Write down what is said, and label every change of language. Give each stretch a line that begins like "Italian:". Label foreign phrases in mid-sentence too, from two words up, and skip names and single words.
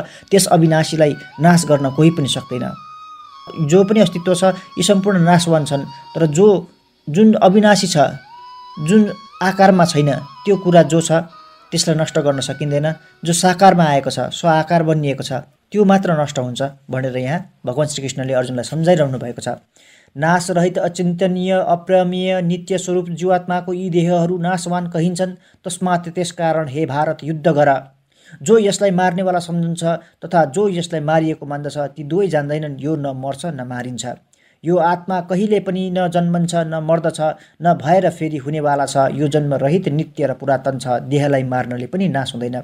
Nepali: त्यस अविनाशीलाई नाश गर्न कोही पनि सक्दैन। जो पनि अस्तित्व छ यी सम्पूर्ण नाशवान छन्, तर जुन अविनाशी छ, जुन आकारमा छैन, त्यो कुरा जो छ त्यसलाई नष्ट गर्न सकिँदैन। जो साकारमा आएको छ, स्व आकार बनिएको छ, त्यो मात्र नष्ट हुन्छ भनेर यहाँ भगवान् श्रीकृष्णले अर्जुनलाई सम्झाइरहनु भएको छ। नाश रहित अचिन्तनीय अप्रमेय नित्य स्वरूप जीवात्माको यी देहहरू नाशवान कहिन्छन्। तस्मात् त्यसकारण हे भारत, युद्ध गर। जो यसलाई मार्नेवाला सम्झन्छ तथा जो यसलाई मारिएको मान्दछ ती दुवै जान्दैनन् यो न मर्छ न मारिन्छ। यो आत्मा कहिले पनि न जन्मन्छ न मर्दछ, न भएर फेरि हुनेवाला छ। यो जन्म रहित नित्य र पुरातन छ। देहलाई मार्नले पनि नाश हुँदैन।